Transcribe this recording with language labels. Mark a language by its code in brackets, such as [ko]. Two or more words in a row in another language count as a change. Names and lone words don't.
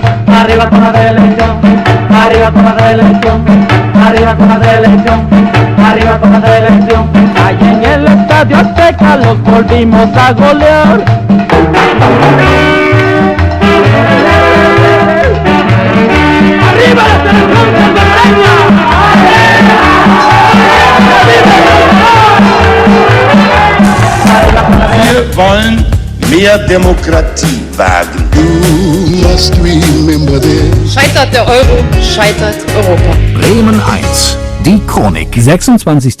[es] Arriba con la selección, arriba con la selección, arriba con la selección, arriba con la selección. Allá en el Estadio Azteca los volvimos a golear. ¡Arriba la selección salvadoreña! [de] Wir wollen mehr Demokratie wagen. Scheitert der Euro, scheitert Europa. Bremen 1. Die Chronik. 26.